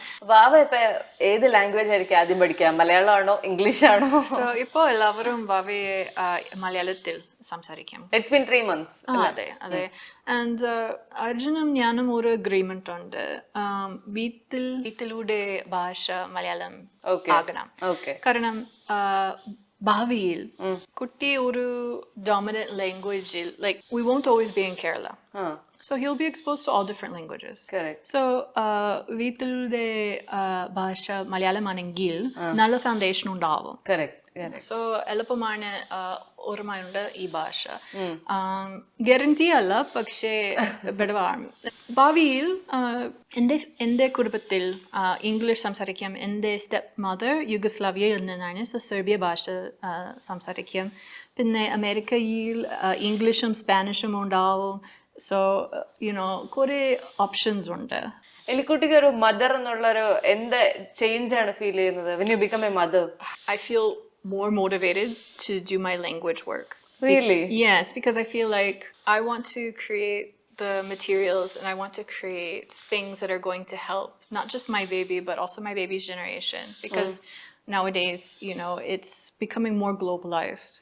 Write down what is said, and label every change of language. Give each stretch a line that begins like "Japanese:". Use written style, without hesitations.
Malayalam: വാവ ഇപ്പൊ ഏത് ലാംഗ്വേജ് ആയിരിക്കും ആദ്യം പഠിക്കുക? മലയാളമാണോ ഇംഗ്ലീഷ് ആണോ? സോ ഇപ്പൊ എല്ലാവരും വാവയെ മലയാളത്തിൽ സംസാരിക്കും.
English: It's been 3 months.
Malayalam: അതെ. ആൻഡ് അർജുനും ഞാനും ഒരു അഗ്രിമെന്റ് ഉണ്ട്. വീട്ടിലൂടെ ഭാഷ മലയാളം ആകണം. കാരണം ഭാവിയിൽ കുട്ടി ഒരു ഡോമിനന്റ് ലാംഗ്വേജിൽ,
English: we won't always be in Kerala. So he'll be exposed to all different languages. Correct.
Malayalam: So വീട്ടിലെ ഭാഷ മലയാളമാണെങ്കിൽ നല്ല ഫൗണ്ടേഷൻ ഉണ്ടാവും.
English: Correct.
Malayalam: സോ എളുപ്പമാണ് ഓർമ്മയുണ്ട് ഈ ഭാഷ. ഗ്യാരണ്ടി അല്ല, പക്ഷേ ബെടവാണ്. ഭാവിയിൽ എൻ്റെ കുടുംബത്തിൽ ഇംഗ്ലീഷ് സംസാരിക്കാം. എൻ്റെ സ്റ്റെപ്പ് മദർ യുഗസ്ലാവിയയിൽ നിന്നാണ്. സോ സെർബിയ ഭാഷ സംസാരിക്കാം. പിന്നെ അമേരിക്കയിൽ ഇംഗ്ലീഷും സ്പാനിഷും ഉണ്ടാവും. സോ കുറെ ഓപ്ഷൻസ് ഉണ്ട്. എലിക്കുട്ടിക്ക് ഒരു മദർ എന്നുള്ളൊരു എന്ത് ചേഞ്ച് ആണ് ഫീൽ ചെയ്യുന്നത്
English: when you become a mother? I feel more motivated to do my language work. Really? Yes, because I feel like I want to create the materials and I want to create things that are going to help not just my baby but also my baby's generation, because nowadays it's becoming more globalized.